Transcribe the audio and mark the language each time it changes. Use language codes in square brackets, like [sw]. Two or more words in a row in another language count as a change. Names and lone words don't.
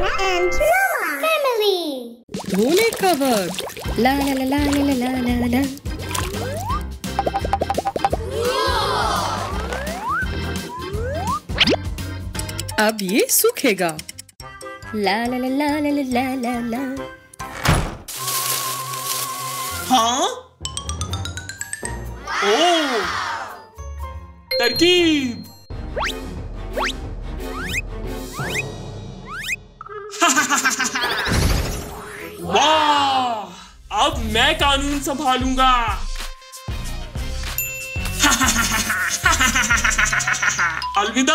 [en] and Mama family. [hi] धोने का वक्त। ला ला ला ला ला ला ला ला। अब ये सूखेगा। ला ला ला ला ला ला ला ला। हाँ? ओह, तरकीब। वाह! अब मैं कानून संभालूंगा। अलविदा।